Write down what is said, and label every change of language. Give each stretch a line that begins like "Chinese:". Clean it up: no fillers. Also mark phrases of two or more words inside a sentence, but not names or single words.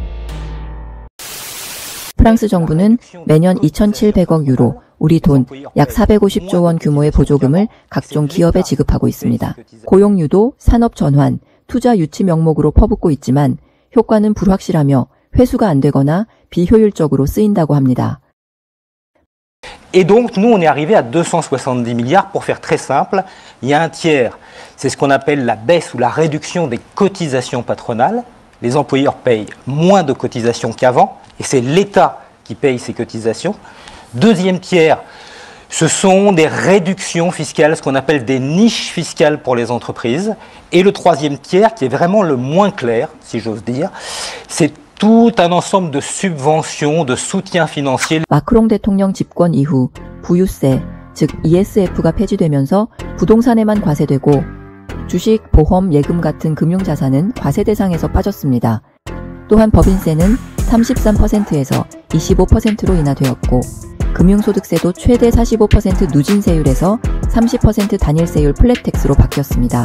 Korean: 프랑스 정부는 매년 2,700억 유로, 우리 돈 약 450조 원 규모의 보조금을 각종 기업에 지급하고 있습니다. 고용 유도, 산업 전환, 투자 유치 명목으로 퍼붓고 있지만 효과는 불확실하며 회수가 안 되거나 비효율적으로 쓰인다고 합니다.
French: Et donc, nous, on est arrivé à 270 milliards. Pour faire très simple, il y a un tiers. C'est ce qu'on appelle la baisse ou la réduction des cotisations patronales. Les employeurs payent moins de cotisations qu'avant, et c'est l'État qui paye ces cotisations. Deuxième tiers, ce sont des réductions fiscales, ce qu'on appelle des niches fiscales pour les entreprises. Et le troisième tiers, qui est vraiment le moins clair, si j'ose dire, c'est tout un ensemble de subventions, de soutien financier.
Korean: 마크롱 대통령 집권 이후 부유세, 즉 ESF가 폐지되면서 부동산에만 과세되고 주식, 보험, 예금 같은 금융자산은 과세 대상에서 빠졌습니다. 또한 법인세는 33%에서 25%로 인하되었고 금융소득세도 최대 45% 누진세율에서 30% 단일세율 플랫텍스로 바뀌었습니다.